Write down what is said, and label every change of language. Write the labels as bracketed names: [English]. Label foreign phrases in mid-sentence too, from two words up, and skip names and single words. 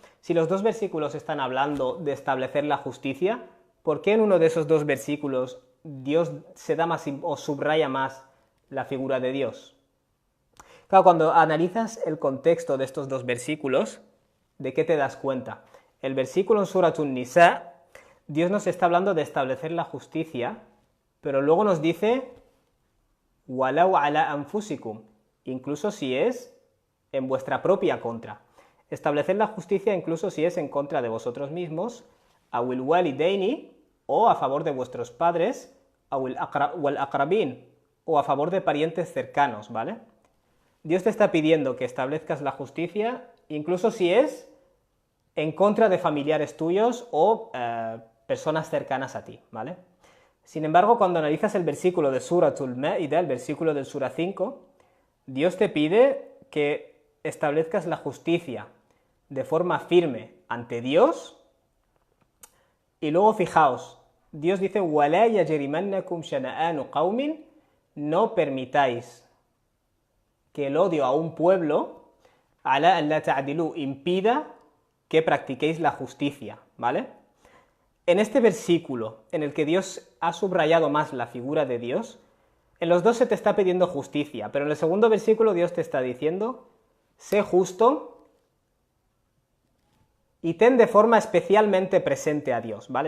[Spanish] Si los dos versículos están hablando de establecer la justicia, ¿por qué en uno de esos dos versículos Dios se da más o subraya más la figura de Dios? Claro, cuando analizas el contexto de estos dos versículos, ¿de qué te das cuenta? El versículo en Surat An-Nisa, Dios nos está hablando de establecer la justicia, pero luego nos dice [Arabic] ولو على أنفسكم, [Spanish] incluso si es en vuestra propia contra. Establecer la justicia incluso si es en contra de vosotros mismos, [Arabic] أو الوالدين, [Spanish] o a favor de vuestros padres, [Arabic] والأقربين, [Spanish] o a favor de parientes cercanos, ¿vale? Dios te está pidiendo que establezcas la justicia, incluso si es en contra de familiares tuyos o personas cercanas a ti, ¿vale? Sin embargo, cuando analizas el versículo de Suratul Ma'idah, el versículo del Sura 5, Dios te pide que establezcas la justicia de forma firme ante Dios, y luego fijaos, Dios dice, [Arabic] وَلَا يَجْرِمَنَّكُمْ شَنَآنُ قَوْمٍ, [Spanish] no permitáis que el odio a un pueblo, [Arabic] عَلَىٰ أَن لَا تَعْدِلُوا, [Spanish] impida que practiquéis la justicia, ¿vale? En este versículo, en el que Dios ha subrayado más la figura de Dios, en los dos se te está pidiendo justicia, pero en el segundo versículo Dios te está diciendo, sé justo y ten de forma especialmente presente a Dios, ¿vale?